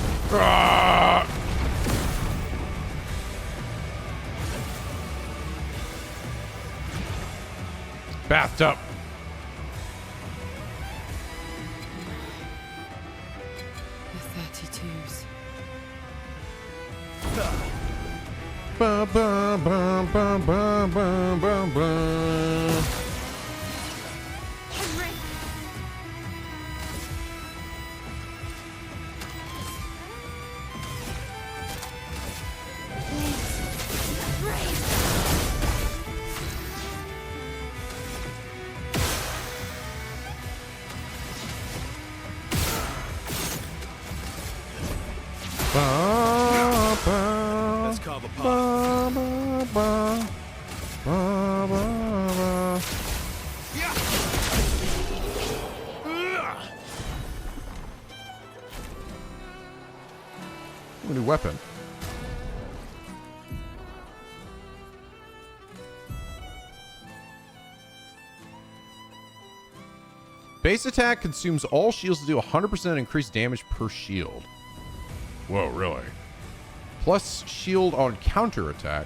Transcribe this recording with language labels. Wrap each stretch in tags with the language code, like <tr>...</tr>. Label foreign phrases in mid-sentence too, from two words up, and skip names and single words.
<en>Ah! Bathtub. The 32s. Ba, ba, ba, ba, ba, ba, ba, ba. Henry! Please. Brave! Ba, ba, Let's carve a path. ba, ba, ba, ba, ba, ba. A new weapon. Base attack consumes all shields to do 100% increased damage per shield. Whoa, really? Plus shield on counter attack.</en>